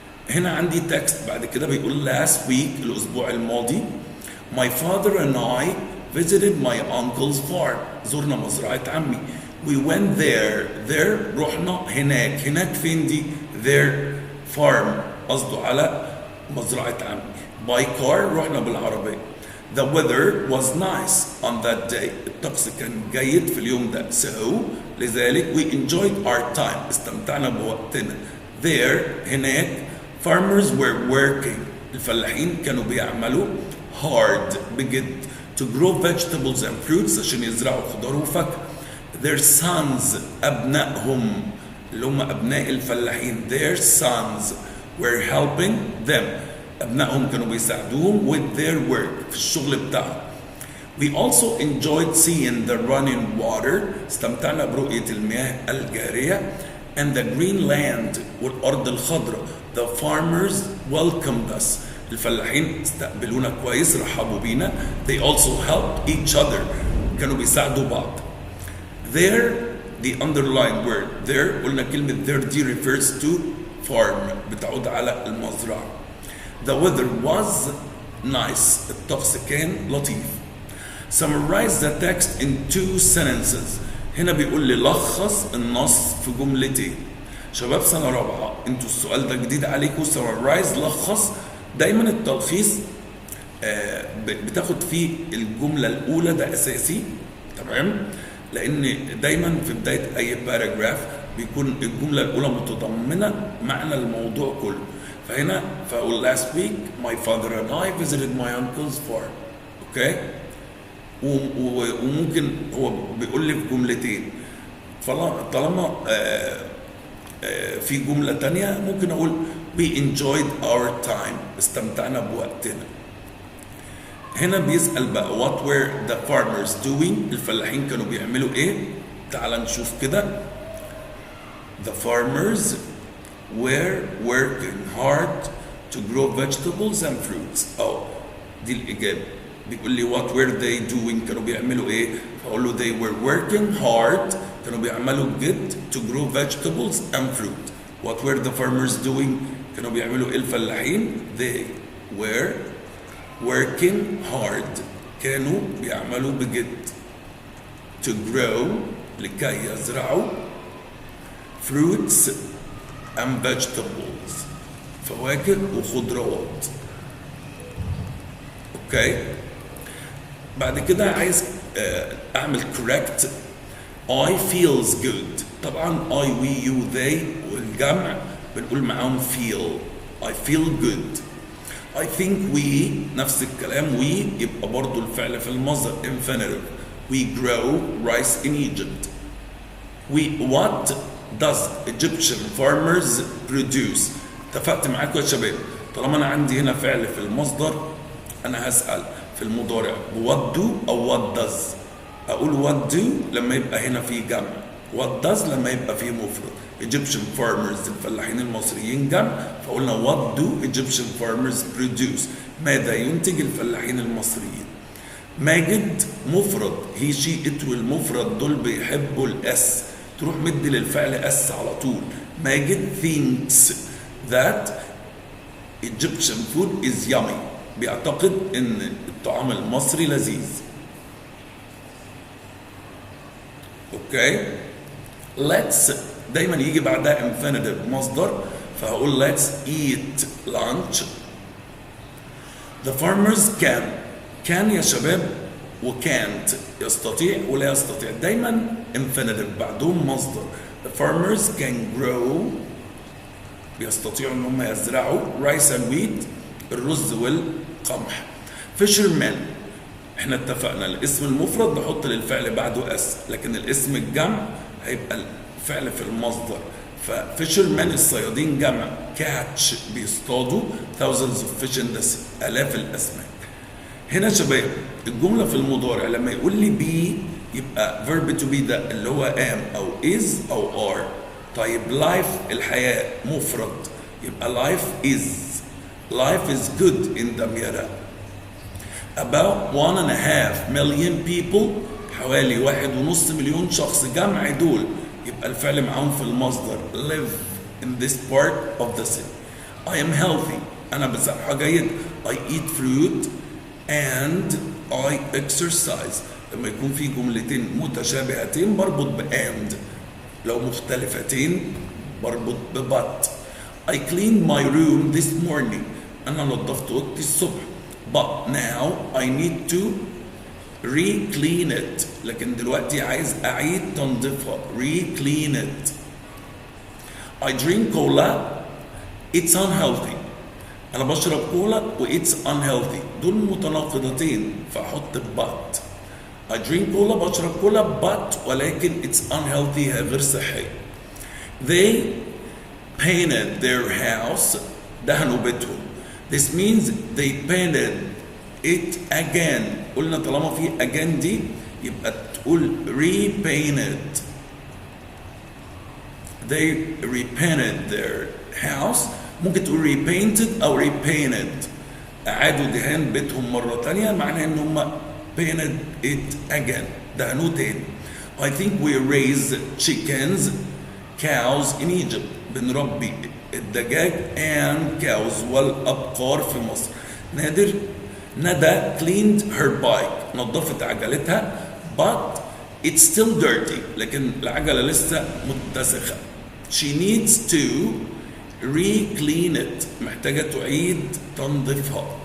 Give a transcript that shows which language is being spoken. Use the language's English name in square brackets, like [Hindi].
[Arabic] هنا عندي تكست بعد كده بيقول [English] last week [Arabic] الاسبوع الماضي [English] my father and I visited my uncle's farm. [Arabic] زرنا مزرعة عمي. [English] we went there [Arabic] رحنا هناك فين دي؟ [English] their farm [Arabic] قصده على مزرعة عمي. [English] by car [Arabic] رحنا بالعربية. [English] the weather was nice on that day. [Arabic] الطقس كان جيد في اليوم ده. [English] so [Arabic] لذلك [English] we enjoyed our time [Arabic] استمتعنا بوقتنا. [English] there [Arabic] هناك [English] farmers were working [Arabic] الفلاحين كانوا بيعملوا [English] hard [Arabic] بجد [English] to grow vegetables and fruits [Arabic] عشان يزرعوا خضار وفاكهة. [English] their sons [Arabic] أبنائهم اللي هم أبناء الفلاحين [English] their sons were helping them [Arabic] أبنائهم كانوا بيساعدوهم [English] with their work [Arabic] في الشغل بتاعهم. [English] we also enjoyed seeing the running water [Arabic] استمتعنا برؤية المياه الجارية [English] and the green land [Arabic] والأرض الخضراء. [English] the farmers welcomed us [Arabic] الفلاحين استقبلونا كويس رحبوا بينا. [English] they also helped each other [Arabic] كانوا بيساعدوا بعض. [English] there the underlined word there [Arabic] قلنا كلمة [English] there دي refers to farm [Arabic] بتعود على المزرعة. [English] the weather was nice [Arabic] الطقس كان لطيف. [English] summarize the text in 2 sentences. [Arabic] هنا بيقول لي لخص النص في جملتين. شباب سنة رابعة انتوا السؤال ده جديد عليكم. [English] summarize [Arabic] لخص. دايما التلخيص بتاخد فيه الجملة الأولى ده أساسي تمام، لأن دايما في بداية أي باراجراف بيكون الجملة الأولى متضمنة معنى الموضوع كله. فهنا فأقول [English] last week my father and I visited my uncle's farm. [Arabic] اوكي وممكن هو بيقول لي في جملتين. طالما في جملة تانية ممكن أقول [English] we enjoyed our time [Arabic] استمتعنا بوقتنا. هنا بيسأل بقى [English] what were the farmers doing [Arabic] الفلاحين كانوا بيعملوا ايه؟ تعال نشوف كده. [English] the farmers were working hard to grow vegetables and fruits. [Arabic] دي الإجابة. بيقول لي [English] what were they doing [Arabic] كانوا بيعملوا ايه؟ فأقول له [English] they were working hard [Arabic] كانوا بيعملوا جد [English] to grow vegetables and fruit. what were the farmers doing [Arabic] كانوا بيعملوا ايه الفلاحين؟ [English] they were working hard [Arabic] كانوا بيعملوا بجد [English] to grow [Arabic] لكي يزرعوا [English] fruits and vegetables [Arabic] فواكه وخضروات. اوكي بعد كده عايز اعمل [English] correct I feels good. [Arabic] طبعا [English] I we you they [Arabic] والجمع بنقول معاهم [English] feel. I feel good. I think we [Arabic] نفس الكلام [English] we [Arabic] يبقى برضو الفعل في المصدر [English] infinitive. we grow rice in Egypt. we what does Egyptian farmers produce. [Arabic] اتفقت معاكم يا شباب. طالما انا عندي هنا فعل في المصدر انا هسأل في المضارع [English] what do [Arabic] او [English] what does. [Arabic] اقول [English] what do [Arabic] لما يبقى هنا في جمع، [English] what does [Arabic] لما يبقى في مفرد. [English] Egyptian farmers [Arabic] الفلاحين المصريين جمع، فقلنا [English] what do Egyptian farmers produce. [Arabic] ماذا ينتج الفلاحين المصريين. ماجد مفرد [English] he she it [Arabic] والمفرد دول بيحبوا الاس، تروح مدي للفعل اس على طول. [English] ماجد thinks that Egyptian food is yummy. [Arabic] بيعتقد ان الطعام المصري لذيذ. اوكي. let's دايما يجي بعدها infinitive مصدر، فهقول [English] let's eat lunch. the farmers can [Arabic] يا شباب وcan't يستطيع ولا يستطيع، دايما infinitive بعدهم مصدر. [English] the farmers can grow [Arabic] بيستطيعوا ان هم يزرعوا [English] rice and wheat [Arabic] الرز والقمح. fishermen احنا اتفقنا الاسم المفرد نحط للفعل بعده اس، لكن الاسم الجمع هيبقى الفعل في المصدر. ففيشرمان الصيادين جمع، [English] catch [Arabic] بيصطادوا [English] thousands of fish in the sea [Arabic] آلاف الأسماك. هنا شباب الجملة في المضارع لما يقول لي be يبقى [English] verb to be [Arabic] ده اللي هو am أو is أو are. طيب [English] life [Arabic] الحياة مفرد يبقى [English] life is good in دمياط. about 1.5 million people [Arabic] حوالي 1.5 مليون شخص جمع دول، يبقى الفعل معاهم في المصدر [English] live in this part of the city. I am healthy [Arabic] أنا بصحة جيدة. [English] I eat fruit and I exercise. [Arabic] لما يكون في جملتين متشابهتين بربط بand، لو مختلفتين بربط ببut. [English] I cleaned my room this morning [Arabic] أنا نظفت أوضتي الصبح. [English] but now I need to re-clean it [Arabic] لكن دلوقتي عايز أعيد تنظيفها [English] re-clean it. I drink cola it's unhealthy [Arabic] أنا بشرب كولا و [English] it's unhealthy [Arabic] دول متناقضتين فأحط [English] but. I drink cola [Arabic] بشرب كولا [English] but [Arabic] ولكن [English] it's unhealthy [Arabic] هي غير صحية. [English] They painted their house [Arabic] دهنوا بيتهم. [English] This means they painted it again. [Arabic] قلنا طالما في again دي يبقى تقول repainted. [English] They repainted their house. [Arabic] ممكن تقول repainted أو repainted. أعادوا دهان بيتهم مرة تانية معناه إن هم [English] painted it again. [Arabic] دهنوه تاني. [English] I think we raise chickens, cows in Egypt. [Arabic] بنربي الدجاج [English] and cows [Arabic] والأبقار في مصر. [English] ندى cleaned her bike [Arabic] نظفت عجلتها [English] but it's still dirty [Arabic] لكن العجلة لسه متسخة. [English] She needs to re-clean it [Arabic] محتاجة تعيد تنظيفها.